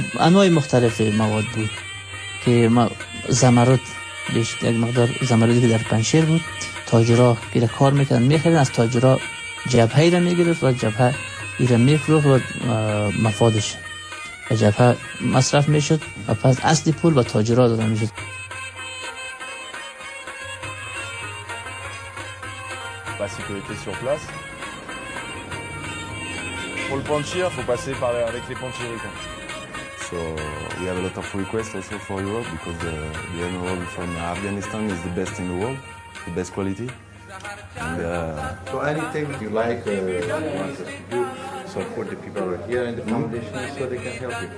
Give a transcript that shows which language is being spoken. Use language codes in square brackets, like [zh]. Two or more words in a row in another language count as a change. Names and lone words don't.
[fa] انواع مختلف مواد بود که زمرد یک مقدار زمردی که در پنشیر بود، تاجرها که کار میکردن میخریدن، از تاجرها جبهه را میگرفت و جبهه ایرا میفروخت و مفادش و جبهه مصرف میشد و پس اصلی پول و تاجرها داده میشد. [fr] La sécurité sur place. Pour le punchir, il faut passer avec les punchers. [en] So we have a lot of requests also for Europe because the emerald from Afghanistan is the best in the world, the best quality. And, so anything you like, you want us to do, support the people who are here in the foundation so they can help you.